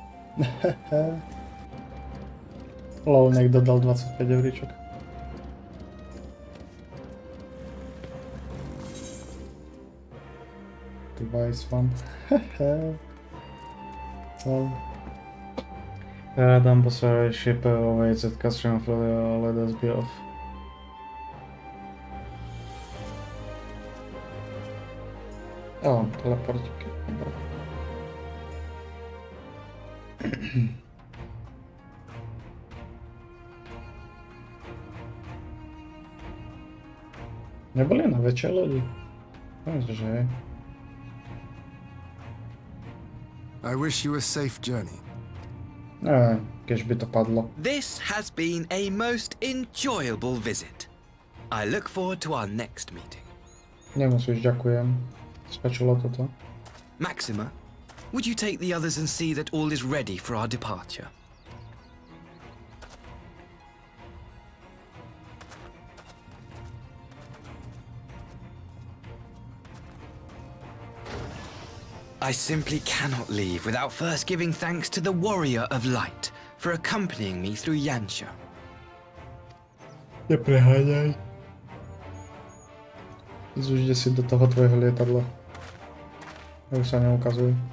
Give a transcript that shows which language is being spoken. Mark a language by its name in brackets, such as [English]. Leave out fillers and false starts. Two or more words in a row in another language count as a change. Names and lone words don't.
[Slovak] Lol, niekto dal 25 euríčok. [English] Device one. Lol. [Slovak] Dám posledný [English] ship awaits at Castron Florio, let us be off. [Slovak] Teleportíky. Dobra. Neboli na väčšej lodi? Myslím, že hej. [English] I wish you a safe journey. [Slovak] Keď by to padlo. [English] This has been a most enjoyable visit. I look forward to our next meeting. [Slovak] Nemusíš, ďakujem. Stačilo toto. [English] Maxima, would you take the others and see that all is ready for our departure? I simply cannot leave without first giving thanks to the Warrior of Light for accompanying me through Yansha. [Slovak] Nepreháňaj. Zúžde si do toho tvojho lietadla. Už sa neukazuj.